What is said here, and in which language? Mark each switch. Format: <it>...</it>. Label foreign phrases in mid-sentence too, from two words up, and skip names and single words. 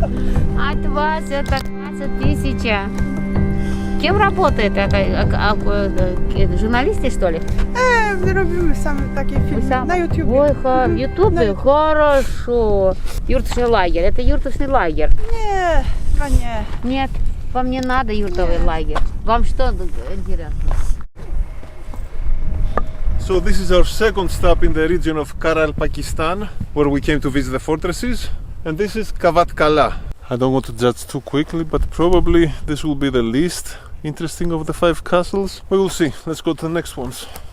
<ru>От вас это 20 тысяч. Кем работает это? Журналисты, что ли?</ru> <pl>Robimy same takie filmy na YouTube.</pl> <ru>Ой, в Ютубе? Хорошо. Юртовый лагерь. Это юртовый лагерь.</ru> <pl>Nie, chyba nie.</pl> <ru>Нет, вам не надо юртовый лагерь. Вам что интересно?</ru> <en>So this is our second stop in the region of Karakalpakstan, where we came to visit the fortresses, and this is Kavatkala. I don't want to judge too quickly, but probably this will be the least interesting of the 5 castles. We will see. Let's go to the next ones.</en>